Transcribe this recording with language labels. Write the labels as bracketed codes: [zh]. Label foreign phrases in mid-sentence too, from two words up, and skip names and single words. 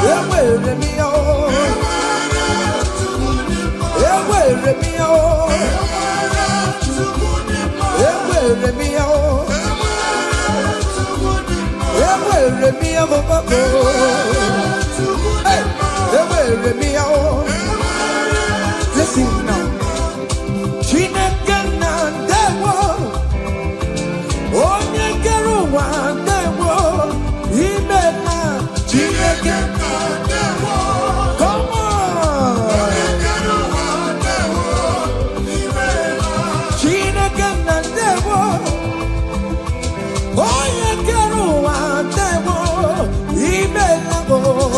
[en] Everywhere me out, everywhere me out, everywhere me out, everywhere me out, everywhere me out. Listen now, [ig] Chineke na dewo. Onye kere ụwa ndewo ime na Chineke ndewo. [en] Come on. [ig] Onye kere ụwa ndewo ime na Chineke ndewo. Onye kere ụwa ndewo ime na